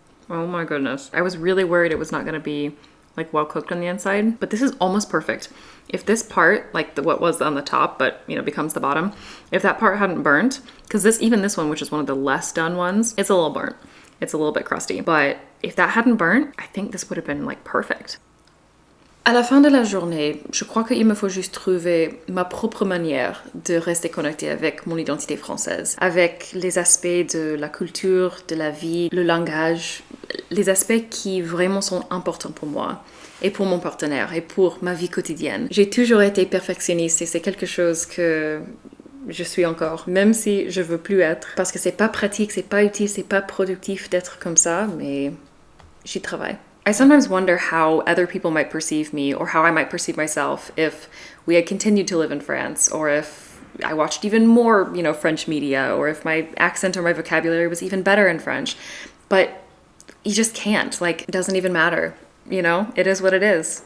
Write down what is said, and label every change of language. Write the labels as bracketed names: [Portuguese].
[English] Oh my goodness. I was really worried it was not gonna be like well cooked on the inside, but this is almost perfect. If this part, like what was on the top, but you know, becomes the bottom, if that part hadn't burnt, because even this one, which is one of the less done ones, it's a little burnt. It's a little bit crusty, but if that hadn't burnt, I think this would have been like perfect. [French] À la fin de la journée, je crois qu'il me faut juste trouver ma propre manière de rester connectée avec mon identité française, avec les aspects de la culture, de la vie, le langage, les aspects qui vraiment sont importants pour moi et pour mon partenaire et pour ma vie quotidienne. J'ai toujours été perfectionniste et c'est quelque chose que je suis encore, même si je veux plus être, parce que c'est pas pratique, c'est pas utile, c'est pas productif d'être comme ça, mais j'y travaille. [English] I sometimes wonder how other people might perceive me or how I might perceive myself if we had continued to live in France, or if I watched even more, you know, French media, or if my accent or my vocabulary was even better in French. But you just can't, like, it doesn't even matter. You know, it is what it is.